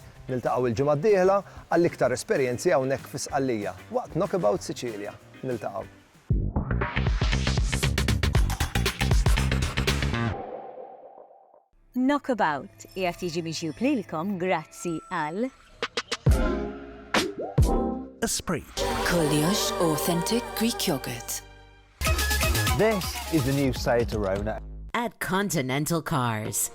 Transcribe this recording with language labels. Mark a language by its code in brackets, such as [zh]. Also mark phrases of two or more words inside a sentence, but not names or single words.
[mt] Niltaqgħu il-ġimgħa d-dieħla għall-iktar esperjenzi hawnhekk fi Sqallija waqt Knockabout Sicilja. Niltaqgħu. Knockabout qiegħed jiġi mixjub lilkom grazzi għal Esprit. Koliosh Authentic Greek Yogurt. [en] This is the new Seat Arona. At Continental Cars.